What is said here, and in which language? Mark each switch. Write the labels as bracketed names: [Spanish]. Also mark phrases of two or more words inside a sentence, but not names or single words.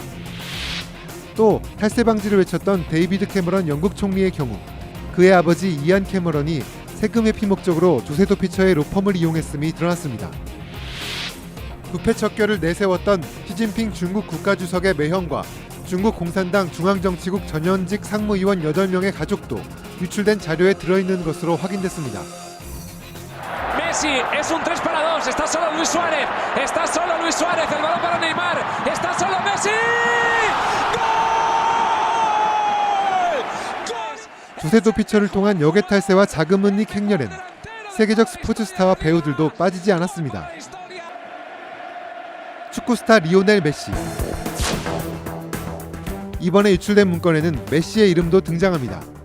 [Korean] 또 탈세 방지를 외쳤던 데이비드 캐머런 영국 총리의 경우 그의 아버지 이안 캐머런이 세금 회피 목적으로 조세도 피처의 로펌을 이용했음이 드러났습니다. 부패 척결을 내세웠던 시진핑 중국 국가주석의 매형과 중국 공산당 중앙정치국 전현직 상무위원 8명의 가족도 유출된 자료에 들어있는 것으로 확인됐습니다. [Spanish] Messi es un 3 para 2, está solo Luis Suárez, está solo Luis Suárez, el balón para Neymar, está solo Messi. [Korean] 조세도 피처를 통한 역외 탈세와 자금 은닉 행렬엔 세계적 스포츠 스타와 배우들도 빠지지 않았습니다. 축구 스타 리오넬 메시. 이번에 유출된 문건에는 메시의 이름도 등장합니다.